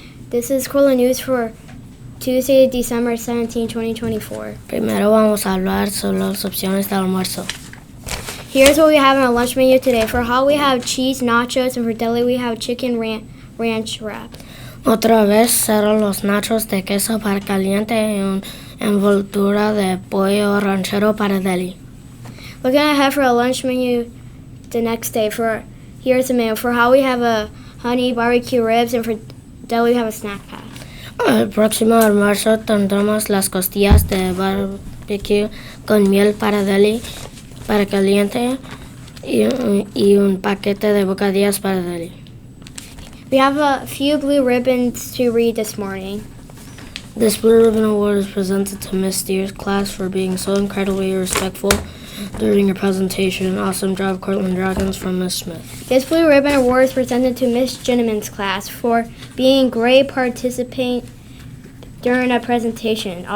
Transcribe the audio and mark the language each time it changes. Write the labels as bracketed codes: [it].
[en] This is Cortland News for Tuesday, December 17, 2024. [es] Primero vamos a hablar sobre las opciones de almuerzo. [en] Here's what we have in our lunch menu today. For hot, we have cheese nachos, and for deli, we have chicken ranch wrap. [es] Otra vez serán los nachos de queso para caliente y una envoltura de pollo ranchero para deli. [en] Looking ahead for our lunch menu the next day. Here's the menu. For hot, we have a honey barbecue ribs, and for deli, we have a snack pack. [es] El próximo almuerzo tendremos las costillas de barbecue con miel para deli, para caliente y un paquete de bocadillas para deli. [en] We have a few blue ribbons to read this morning. This Blue Ribbon Award is presented to Miss Steers' class for being so incredibly respectful during your presentation. Awesome job, Cortland Dragons, from Miss Smith. This Blue Ribbon Award is presented to Miss Ginneman's class for being great participant during a presentation.